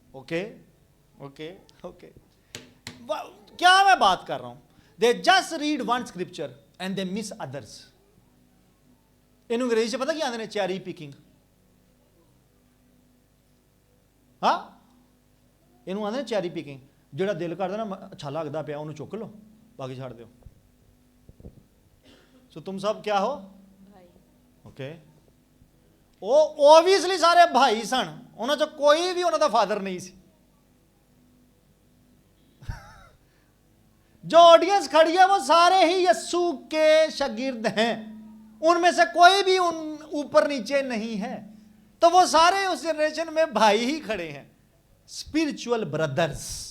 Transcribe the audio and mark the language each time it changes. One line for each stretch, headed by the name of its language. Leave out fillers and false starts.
Hindi: Okay okay okay, क्या मैं बात कर रहा हूँ?
English: They just read one scripture and they miss others.
Hindi: इन्हों अंग्रेजी से पता क्या आते हैं?
English: Cherry picking.
Hindi: हाँ, इन्हों आते हैं चेरी पिकिंग।
Punjabi: ਜਿਹੜਾ ਦਿਲ ਕਰਦਾ ਨਾ ਅੱਛਾ ਲੱਗਦਾ ਪਿਆ ਉਹਨੂੰ ਚੁੱਕ ਲਓ, ਬਾਕੀ ਛੱਡ ਦਿਓ। ਸੋ
Hindi: ਤੁਮ ਸਭ ਕਿਆ ਹੋ?
Punjabi: ਭਾਈ। ਓਕੇ, ਉਹ ਓਬਵੀਅਸਲੀ ਸਾਰੇ ਭਾਈ ਸਨ, ਉਹਨਾਂ ਚੋਂ ਕੋਈ ਵੀ ਉਹਨਾਂ ਦਾ ਫਾਦਰ ਨਹੀਂ ਸੀ।
Hindi: जो ऑडियंस खड़ी है वो सारे ही यस्सु के शागिर्द हैं, उनमें से कोई भी उन ऊपर नीचे नहीं है, तो वो सारे उस जनरेशन में भाई ही खड़े हैं, स्पिरिचुअल ब्रदर्स।